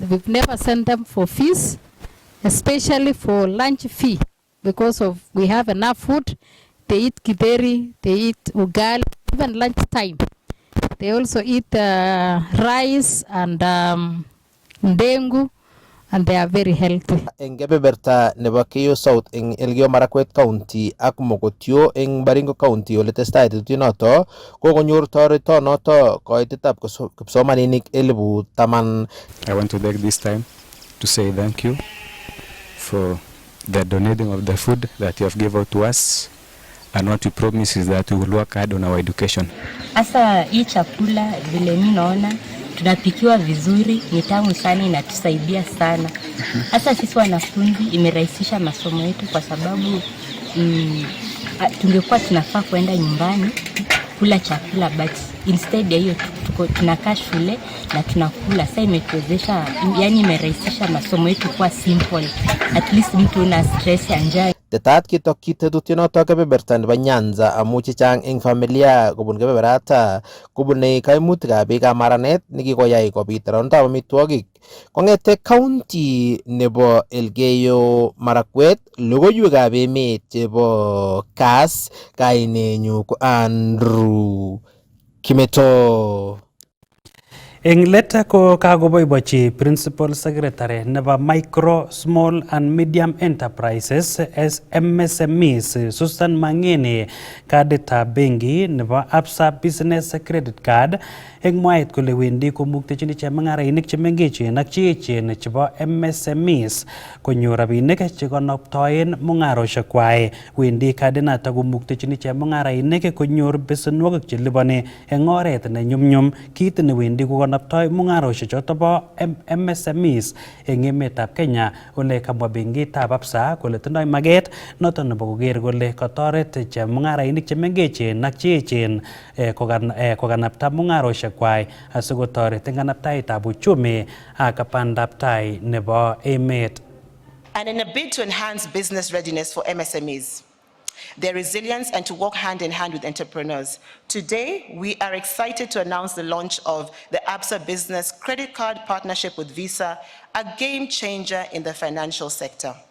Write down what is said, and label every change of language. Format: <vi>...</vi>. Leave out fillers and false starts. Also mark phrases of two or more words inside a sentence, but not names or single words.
<en>We've never sent them for fees, especially for lunch fee, because of we have enough food. They eat kiberi, they eat ugali, even lunch time. They also eat rice and ndengu, and they are very healthy.</en> <kln>Eng kebeberta nebo Keiyo South eng Elgeyo Marakwet County ak Mogotio eng Baringo County ole testai tetutyonoto kokonyor toretonoto koitetab kipsomaninik 10,000.</kln> <en>I want to take this time to say thank you for the donating of the food that you have given out to us, and what we promise is that we will work hard on our education.</en> <sw>Asa hii chakula vile mimi naona tunapikiwa vizuri, ni tamu sana, inatusaidia sana. Asa sisi wanafunzi imerahisisha masomo yetu kwa sababu tungekuwa tunafaa kwenda nyumbani kula chakula,</sw> <en>but instead</en> <sw>ya hiyo tunakaa shule na tunakula. Sasa imetuwezesha, yani imerahisisha masomo yetu kwa simple.</sw> <en>At least</en> <sw>mtu una stress ya njaa.</sw> <kln>Tetat kitokyi tetutyonoto kebeberta nebo Nyanza amu chechang eng familia kobun kebeberata kobune kaimutikab beekab maranet nekikoyai kobit rondab amitwogik. Kong'ete county nebo Elgeyo Marakwet, logoiwekab emet chebo Kass, kainenyu ko Andrew Kimeto. Eng leta ko kakoboibochi</kln> <en>Principal Secretary</en> <kln>nebo Micro, Small and Medium Enterprises MSMEs Susan Mangeni kaditab benki nebo Absa Business Credit Card eng mwaet kole wendi komuktechin chemung'arainik chemengechen ak cheechen chebo MSMEs konyor rabinik chekonoptoen mung'arosiekwai. Wendi kadinato komuktechin chemung'arainik konyor besenwogik cheliboni eng oret ne nyumnyum, kit newendi kokonoptoi mung'arosiek choto bo MSMEs eng emetab Kenya. Ole kamwa benkitab Absa kole tindoi maget noto nebo koker kole katoret chemung'arainik chemengechen ak cheechen kokanapta mung'arosiek kwai asikotoret eng kanaptaetab uchumi ak bandab tai nebo emet.</kln> <en>And in a bid to enhance business readiness for MSMEs, their resilience, and to work hand in hand with entrepreneurs, today we are excited to announce the launch of the Absa Business Credit Card partnership with Visa, a game changer in the financial sector.</en>